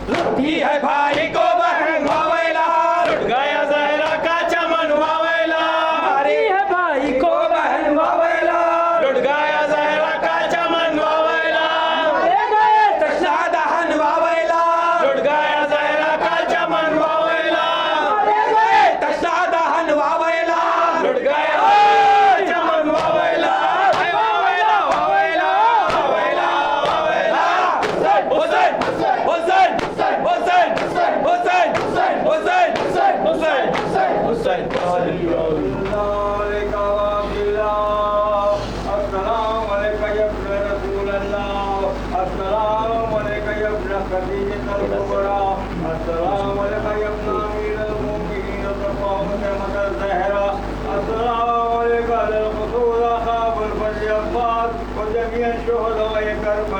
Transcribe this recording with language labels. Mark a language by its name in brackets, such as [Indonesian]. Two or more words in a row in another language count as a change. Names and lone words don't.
[Urdu] تی ہے بھائی کو بہن واویلا لٹ گیا زہرا کا چمن واویلا تی ہے بھائی کو بہن واویلا لٹ گیا زہرا کا چمن واویلا مارے گئے تشنہ دہن واویلا لٹ گیا زہرا کا چمن واویلا مارے گئے تشنہ دہن واویلا لٹ گیا چمن واویلا واویلا واویلا واویلا واویلا حسین حسین حسین حسین حسین حسین حسین [Arabic] السلام عليك يا ابن رسول الله، السلام عليك يا ابن خديجة الكبرى، السلام عليك يا ابن أمير المؤمنين فاطمة زهرا، السلام عليك الخصوص أصحاب الفضل عباس وجميع شهداء كربلا.